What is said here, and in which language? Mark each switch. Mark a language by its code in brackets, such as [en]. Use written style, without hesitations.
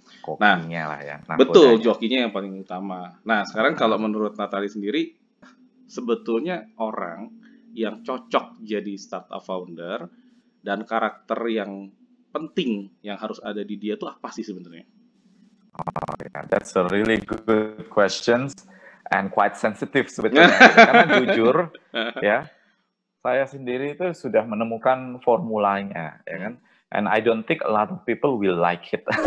[id] Kokinya lah ya. Betul, jokinya yang paling utama. Nah, sekarang kalau menurut Natali sendiri, sebetulnya orang yang cocok jadi startup founder dan karakter yang penting yang harus ada di dia tuh apa sih sebenarnya? [en] Oh, yeah. That's a really good questions and quite sensitive sebetulnya. [id] Karena jujur ya, saya sendiri itu sudah menemukan formulanya, ya kan? [en] And I don't think a lot of people will like it.